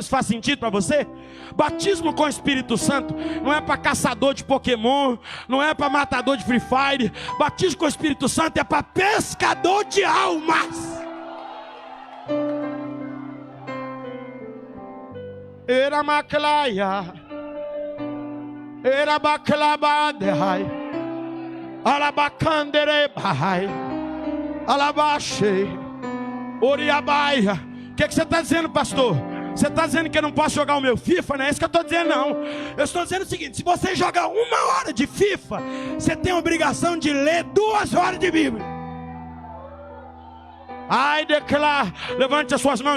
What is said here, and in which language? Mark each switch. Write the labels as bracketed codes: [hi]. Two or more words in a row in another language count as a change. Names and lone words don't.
[pt] Isso faz sentido para você? Batismo com o Espírito Santo não é para caçador de Pokémon, não é para matador de Free Fire. Batismo com o Espírito Santo é para pescador de almas. Era maclaia, era baclabadai. Alabacandere bahai, alabache, oriabaia. O que você está dizendo, pastor? Você está dizendo que eu não posso jogar o meu FIFA? Não é isso que eu estou dizendo, não. Eu estou dizendo o seguinte: se você jogar 1 hora de FIFA, você tem a obrigação de ler 2 horas de Bíblia. Ai, declara, levante as suas mãos.